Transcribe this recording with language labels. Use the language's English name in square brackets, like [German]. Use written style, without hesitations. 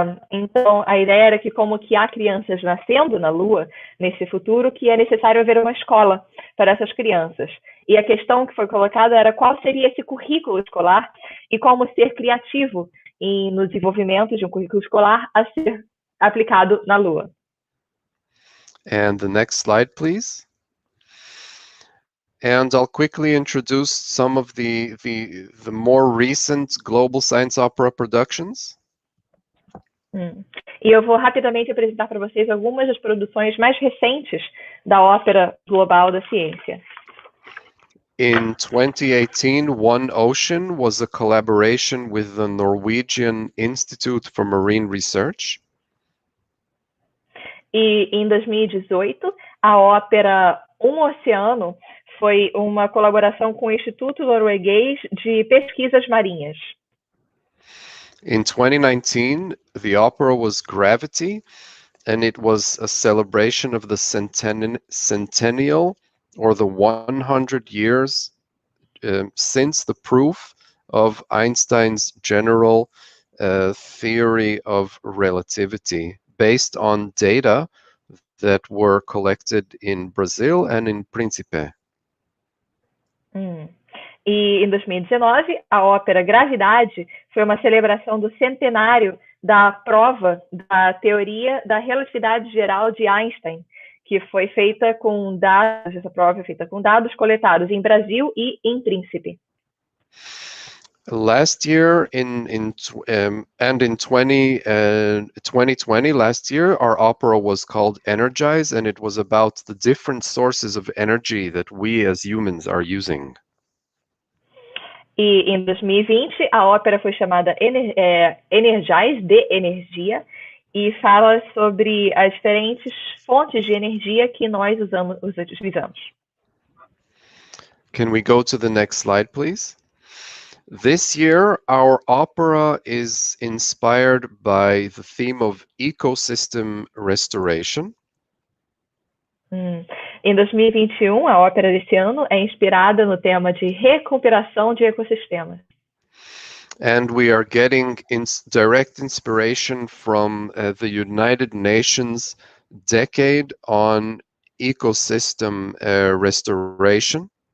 [Portuguese] Então, a ideia era que como que há crianças nascendo na Lua, nesse futuro, que é necessário haver uma escola para essas crianças. E a questão que foi colocada era qual seria esse currículo escolar e como ser criativo no desenvolvimento de um currículo escolar a ser aplicado na Lua. [English] And the next slide, please. And I'll quickly introduce some of the more recent Global Science Opera productions. [Portuguese] E eu vou rapidamente apresentar para vocês algumas das produções mais recentes da Ópera Global da Ciência. [English] In 2018, One Ocean was a collaboration with the Norwegian Institute for Marine Research. [Portuguese] E em 2018, a ópera Oceano foi uma colaboração com o Instituto Norueguês de Pesquisas Marinhas. [English] In 2019, the opera was Gravity, and it was a celebration of the centennial, or the 100 years since the proof of Einstein's general theory of relativity, based on data that were collected in Brazil and in Príncipe. [Portuguese] E em 2019, a ópera Gravidade foi uma celebração do centenário da prova da teoria da relatividade geral de Einstein, que foi feita com dados, essa prova é feita com dados coletados em Brasil e em Príncipe. [English] Last year, and in 2020, last year, our opera was called Energize, and it was about the different sources of energy that we as humans are using. [Portuguese] E em 2020, a ópera foi chamada Energize, de energia, e fala sobre as diferentes fontes de energia que nós utilizamos. [English] Can we go to the next slide, please? This year, our opera is inspired by the theme of ecosystem restoration. [Portuguese] Em 2021, a ópera desse ano é inspirada no tema de recuperação de ecossistemas. [English] And we are getting direct inspiration from the United Nations Decade on Ecosystem Restoration.